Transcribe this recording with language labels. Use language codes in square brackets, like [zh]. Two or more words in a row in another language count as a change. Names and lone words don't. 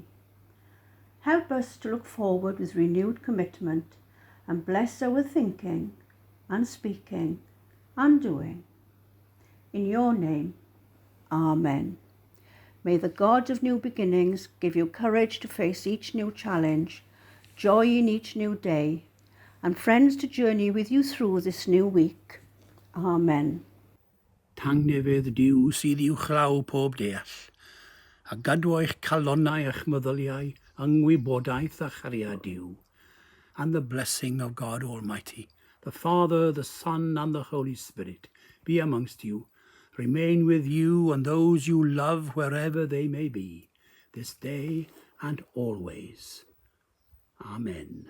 [en] Help us to look forward with renewed commitment and bless our thinking and speaking and doing. In your name, Amen. May the God of new beginnings give you courage to face each new challenge, joy in each new day, and friends to journey with you through this new week. Amen. [cy] Tangnefydd Duw sydd i'w chlaw pob deall, a gadwa eich calonnau eich meddyliau, yngwybodaeth a chariad Duw, [en] and the blessing of God Almighty, the Father, the Son, and the Holy Spirit, be amongst you, remain with you and those you love wherever they may be, this day and always. Amen.